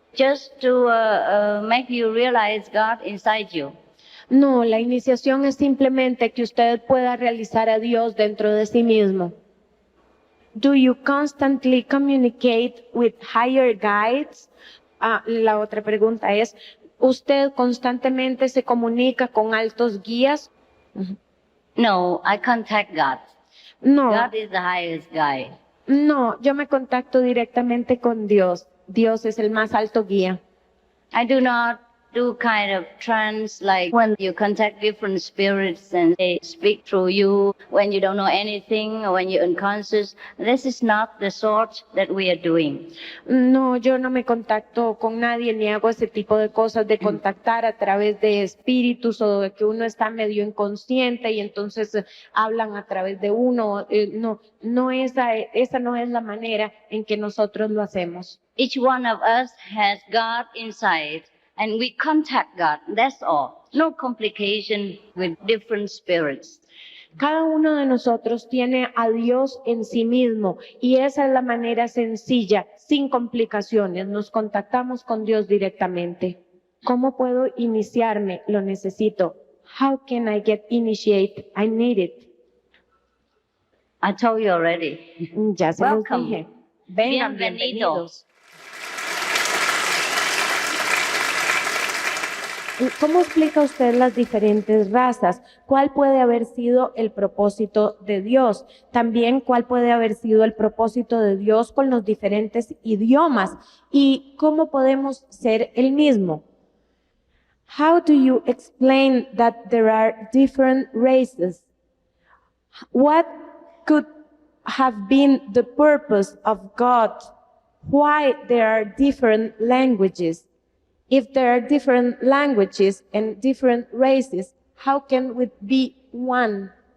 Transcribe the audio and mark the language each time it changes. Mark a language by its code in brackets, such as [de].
[en] just to make you realize God inside you. [es] No, la iniciación es simplemente que usted pueda realizar a Dios dentro de sí mismo. [en] Do you constantly communicate with higher guides? [es] La otra pregunta es, ¿usted constantemente se comunica con altos guías? [en] No, I contact God. No, God is the highest guide. [es] no, yo me contacto directamente con Dios. Dios es el más alto guía. [en] I do not do kind of trance like when you contact different spirits and they speak through you when you don't know anything or when you're unconscious. This is not the sort that we are doing. [es] No, yo no me contacto con nadie ni hago ese tipo de cosas de contactar a través de espíritus o de que uno está medio inconsciente y entonces hablan a través de uno. No, esa no es la manera en que nosotros lo hacemos. Each one of us has God inside and we contact God. That's all. No complication with different spirits. Cada uno de nosotros tiene a Dios en sí mismo y esa es la manera sencilla, sin complicaciones. Nos contactamos con Dios directamente. ¿Cómo puedo iniciarme? Lo necesito. [en] How can I get initiated? I need it. I told you already. [es] Ya se los [en] Welcome. [es] dije. Vengan, Bienvenido. bienvenidos. ¿Cómo explica usted las diferentes razas? ¿Cuál puede haber sido el propósito de Dios? También, ¿cuál puede haber sido el propósito de Dios con los diferentes idiomas? ¿Y cómo podemos ser el mismo? [en] How do you explain that there are different races? What could have been the purpose of God? Why there are different languages? If there are different languages and different races, how can we be one?